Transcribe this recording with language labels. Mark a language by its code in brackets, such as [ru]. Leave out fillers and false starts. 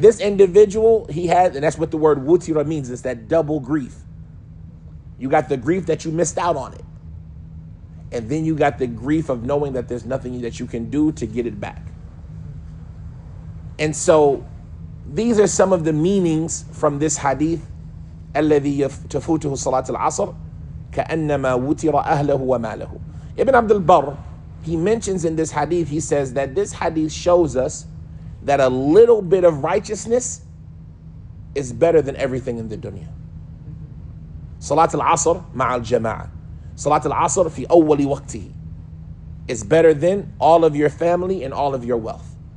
[en] This individual, he has, and that's what the word wutira means, it's that double grief. You got the grief that you missed out on it. And then you got the grief of knowing that there's nothing that you can do to get it back. And so these are some of the meanings from this hadith. [ar] الذي تفوته صلاة العصر كأنما وتر أهله وماله. [en] Ibn Abdul Barr, he mentions in this hadith, he says that this hadith shows us that a little bit of righteousness is better than everything in the dunya. [ar] Salat al-Asr ma'al jama'ah. Salat al-Asr fi awwali waqtihi [en] is better than all of your family and all of your wealth.